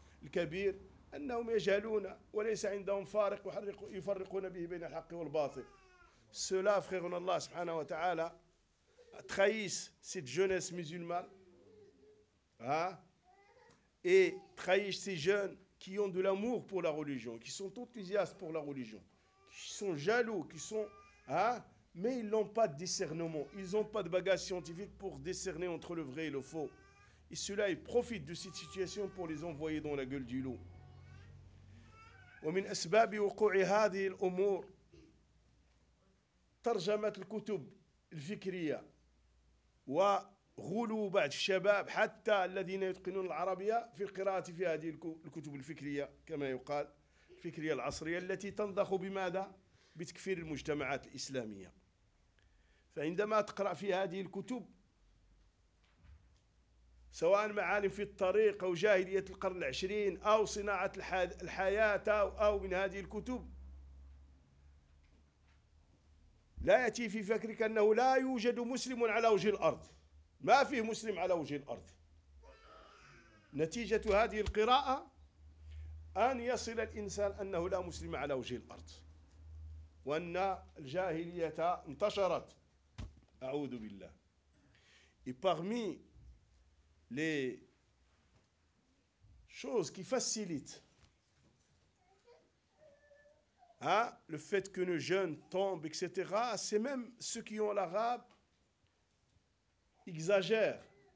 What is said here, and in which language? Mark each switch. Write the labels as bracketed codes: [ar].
[ar] الكبير أنهم يجهلون وليس عندهم فارق يفرقون به بين الحق والباطل. [fr] Cela, frère, [ar] Allah subhanahu wa ta'ala [fr] trahissent cette jeunesse musulmane, hein, et trahissent ces jeunes qui ont de l'amour pour la religion, qui sont enthousiastes pour la religion, qui sont jaloux, qui sont, hein, mais ils n'ont pas de discernement, ils n'ont pas de bagage scientifique pour discerner entre le vrai et le faux. Et cela, ils profitent de cette situation pour les envoyer dans la gueule du loup. [ar] ومن أسباب وقوع هذه الأمور ترجمة الكتب الفكرية وغلو بعض الشباب حتى الذين يتقنون العربية في القراءة في هذه الكتب الفكرية كما يقال الفكرية العصرية التي تنضخ بماذا؟ بتكفير المجتمعات الإسلامية. فعندما تقرأ في هذه الكتب سواء معالم في الطريق أو جاهلية القرن العشرين أو صناعة الحياة أو من هذه الكتب لا يأتي في فكرك أنه لا يوجد مسلم على وجه الأرض، ما فيه مسلم على وجه الأرض. نتيجة هذه القراءة أن يصل الإنسان أنه لا مسلم على وجه الأرض وأن الجاهلية انتشرت، أعوذ بالله. [fr] وparmi les choses qui facilitent le fait que le jeune tombe, etc., c'est même ceux qui ont l'arabe exagèrent.